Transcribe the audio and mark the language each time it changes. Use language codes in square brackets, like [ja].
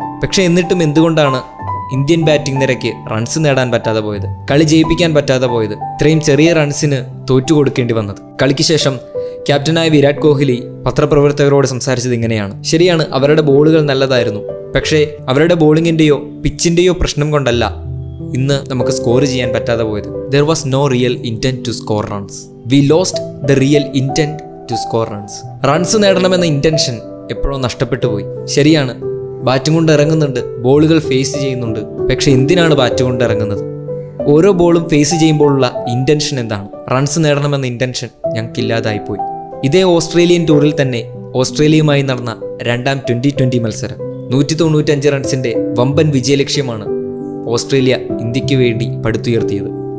[ml] പക്ഷേ എന്നിട്ടും എന്തുകൊണ്ടാണ് ഇന്ത്യൻ ബാറ്റിംഗ് നിരയ്ക്ക് റൺസ് നേടാൻ പറ്റാതെ പോയത്, കളി ജയിപ്പിക്കാൻ പറ്റാതെ പോയത്, ഇത്രയും ചെറിയ റൺസിന് തോറ്റു കൊടുക്കേണ്ടി വന്നത്? കളിക്ക് ശേഷം ക്യാപ്റ്റനായ വിരാട് കോഹ്ലി പത്രപ്രവർത്തകരോട് സംസാരിച്ചത് ഇങ്ങനെയാണ്: ശരിയാണ്, അവരുടെ ബോളുകൾ നല്ലതായിരുന്നു, പക്ഷേ അവരുടെ ബോളിങ്ങിൻ്റെയോ പിച്ചിൻ്റെയോ പ്രശ്നം കൊണ്ടല്ല ഇന്ന് നമുക്ക് സ്കോർ ചെയ്യാൻ പറ്റാതെ പോയത്. [en] There was no real intent to score runs. We lost the real intent to score runs. [ml] Runs നേടണമെന്ന intention എപ്പോഴും നഷ്ടപ്പെട്ടു പോയി. ശരിയാണ്, ബാറ്റ് കൊണ്ട് ഇറങ്ങുന്നുണ്ട്, ബോളുകൾ ഫേസ് ചെയ്യുന്നുണ്ട്, പക്ഷെ എന്തിനാണ് ബാറ്റ് കൊണ്ട് ഇറങ്ങുന്നത്? ഓരോ ബോളും ഫേസ് ചെയ്യുമ്പോഴുള്ള ഇൻറ്റൻഷൻ എന്താണ്? Runs നേടണമെന്ന intention ഞങ്ങൾക്കില്ലാതായിപ്പോയി. ഇതേ ഓസ്ട്രേലിയൻ ടൂറിൽ തന്നെ ഓസ്ട്രേലിയയുമായി നടന്ന രണ്ടാം 2020 മത്സരം 195 റൺസിൻ്റെ വമ്പൻ വിജയലക്ഷ്യമാണ് ഓസ്ട്രേലിയ ഇന്ത്യക്ക് വേണ്ടി പടുത്തുയർത്തിയത്.